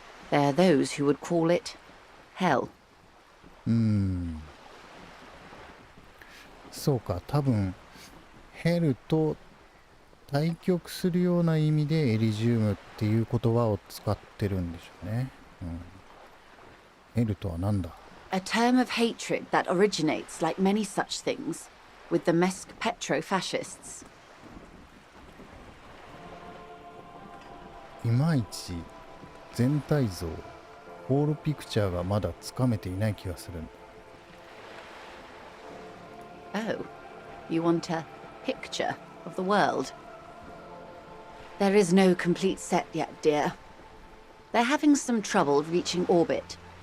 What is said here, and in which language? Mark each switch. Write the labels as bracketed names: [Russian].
[English] There are those who would call it hell. [Japanese] そうか、多分ヘルと対極するような意味でエリジウムっていう言葉を使ってるんでしょうね。ヘルとは何だ。 [English] A term of hatred that originates, like many such things, with the Mesk petro-fascists. [Japanese] いまいち全体像、ホールピクチャーがまだつかめていない気がするんだ。 [English] Oh, you want a picture of the world? There is no complete set yet, dear. They're having some trouble reaching orbit.